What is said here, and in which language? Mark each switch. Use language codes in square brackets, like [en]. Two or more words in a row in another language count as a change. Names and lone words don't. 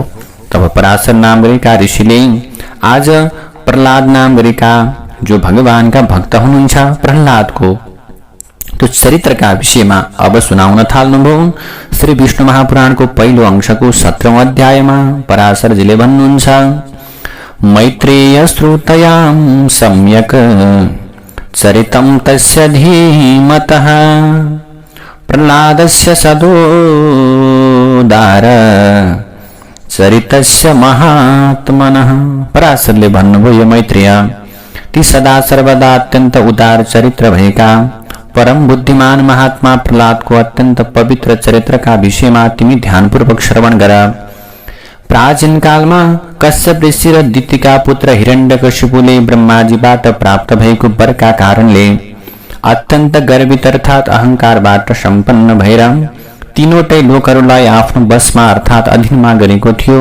[ne] तब पराशर नाम गरेका ऋषिले आज प्रहलाद नाम गरेका जो भगवानका भक्त हुनुहुन्छ प्रहलादको त्यो चरित्रका विषयमा अब सुनाउन थाल्नुभयो। श्री विष्णु महापुराणको पहिलो अंशको 17औं अध्यायमा पराशरजीले भन्नुहुन्छ, [sa] मैत्रेय श्रुतयां सम्यक् चरितं तस्य धीमतः प्रह्लादस्य सदोदार चरितस्य महात्मनः। [ne] पराशरले भन्नुभयो, यो मैत्रेय, ती सदा सर्वदा अत्यन्त उदार चरित्र भएका परम बुद्धिमान महात्मा प्रह्लादको अत्यन्त पवित्र चरित्रका विषयमा तिमी ध्यानपूर्वक श्रवण गर। प्राचीन कालमा कश्यप ऋषि र दितिका पुत्र हिरण्यकशिपुले ब्रह्माजीबाट प्राप्त भएको वरका कारणले अत्यन्त गर्वित अर्थात अहंकारबाट सम्पन्न भएर तीनवटै लोकहरूलाई आफ्नो वशमा अर्थात अधीनमा गरेको थियो।